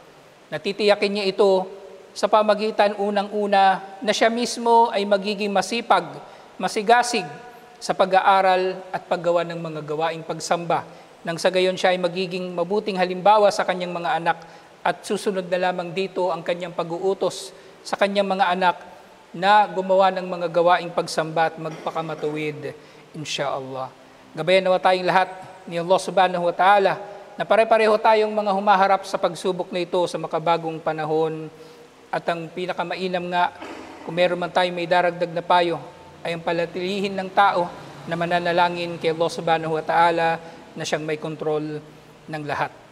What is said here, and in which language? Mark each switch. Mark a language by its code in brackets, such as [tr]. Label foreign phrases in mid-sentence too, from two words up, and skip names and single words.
[tl] Natitiyakin niya ito sa pamagitan unang-una na siya mismo ay magiging masipag, masigasig sa pag-aaral at paggawa ng mga gawaing pagsamba. Nang sa gayon siya ay magiging mabuting halimbawa sa kanyang mga anak, at susunod na lamang dito ang kanyang pag-uutos sa kanyang mga anak na gumawa ng mga gawaing pagsamba at magpakamatuwid, insyaallah. Gabayan nawa tayong lahat ni Allah [ar] سبحانه وتعالى [tl] na pare-pareho tayong mga humaharap sa pagsubok na ito sa makabagong panahon. At ang pinakamainam nga, kung meron man tayong may daragdag na payo, ay ang palatilihin ng tao na mananalangin kay Allah [ar] سبحانه وتعالى [tl] na siyang may kontrol ng lahat.